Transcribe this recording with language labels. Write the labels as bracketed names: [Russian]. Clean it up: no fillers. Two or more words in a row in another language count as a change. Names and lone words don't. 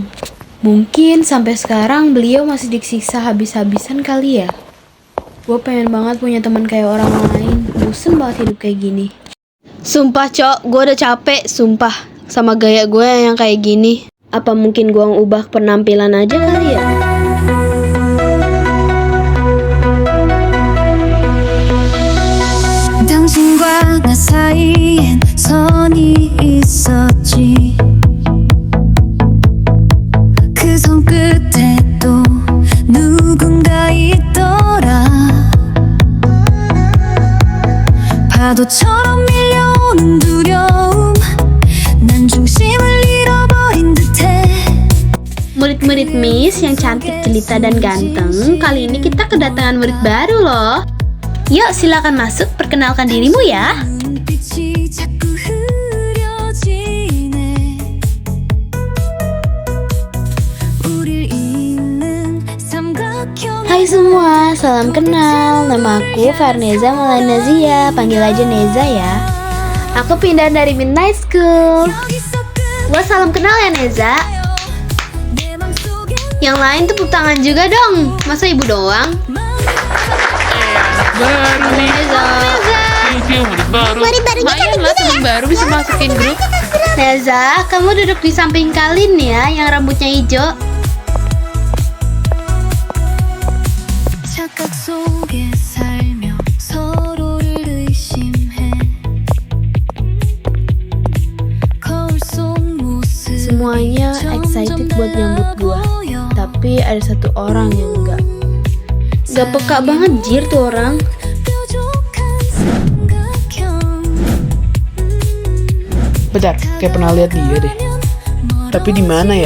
[Indonesian] Mungkin sampai sekarang beliau masih disiksa habis-habisan kali ya. Gua pengen banget punya teman kayak orang lain. Bosen banget hidup kayak gini. Sumpah cok, gue udah capek, sumpah. Sama gaya gue yang kayak gini. Apa mungkin gue ngubah penampilan aja kali ya? [Korean] 당신과 나 사이엔 선이 있었지 그 손끝에 또 누군가 있더라 파도처럼 밀려오는 두려움 난 중심을 잃어버린 듯해 [Indonesian] Murid-murid Miss yang cantik, jelita, dan ganteng. Kali ini kita kedatangan murid baru loh. Yuk silakan masuk, perkenalkan dirimu ya. [Korean] 눈빛이 자꾸 흐려지네 우릴 잇는 삼각형 [Indonesian] Hai semua, salam kenal. Nama aku Farneza Maulana Zia, panggil aja Neza ya. Aku pindah dari Midnight School. Gua salam kenal ya Neza. [Korean] 내 맘속에 [Indonesian] Yang lain tepuk tangan juga dong. Masa ibu doang? Baru nih. Neza. Murid baru. Lumayan lah teman baru bisa masukin grup. Neza, kamu duduk di samping Kalin ya, yang rambutnya hijau. [Korean] 착각 속에 살며 서로를 의심해 거울 속 모습 [Indonesian] Semuanya excited buat nyambut gua. Tapi ada satu orang yang enggak. Gak peka banget jir tuh orang. [Korean] 뾰족한 삼각형 [Indonesian] Bentar, kayak pernah lihat dia deh. Tapi di mana ya?